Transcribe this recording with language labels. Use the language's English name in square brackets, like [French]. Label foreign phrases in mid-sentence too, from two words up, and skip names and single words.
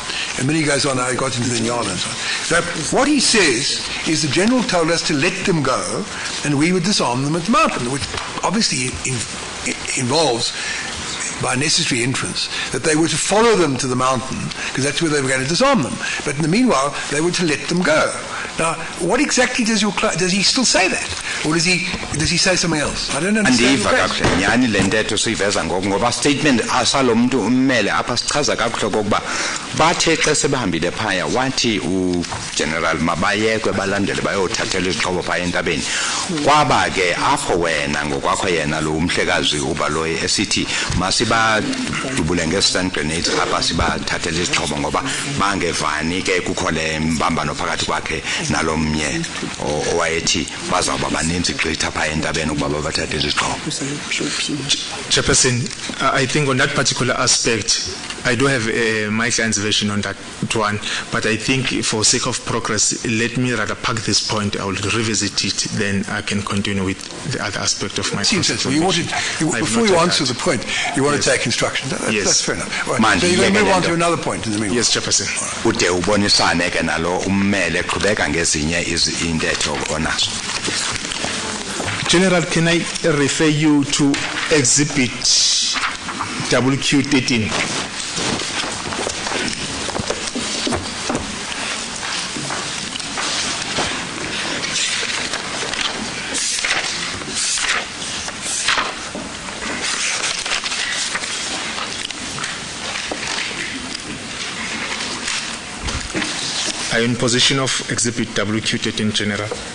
[English] And then he goes on how he got into the Nyala and so on. So what he says is the general told us to let them go and we would disarm them at the mountain, which obviously involves by necessary inference that they were to follow them to the mountain because that's where they were going to disarm them. But in the meanwhile, they were to let them go. Now, what exactly does he still say that? Or does he say something else? I don't understand. [Xhosa] Nyani le ntetho siyiveza ngoba statement asalo mntu ummele apha sichaza kakuhle kokuba bathe xa sebehambile phaya wathi uGeneral mabayekwe balandele bayothathela izixhobo phaya entabeni. Kwaba ke apho wena ngokwakho yena lo umhlekazi uBaloyi esithi masibadubule nge- [English] stun grenades [Xhosa] apha sibathathela izixhobo ngoba bangevani ke kukho le mbambano phakathi kwakhe nalomnye owayethi bazawuba baninzi gqitha phaya entabeni ukuba babathathele izixhobo. [English] Chairperson, I think on that particular aspect, I do have my client's version on that one, but I think for sake of progress, let me rather park this point. I will revisit it, then I can continue with the other aspect of my before you answer the point, you want to take instruction. That's fair enough. Right. So you're going to move on to another point in the meanwhile. Yes, Chairperson. [Xhosa] Ude ubonisane ke nalo ummele qhubeka ngezinye intetho onazo. [English] General, can I refer you to Exhibit WQ13? Are you in possession of Exhibit WQ13, General?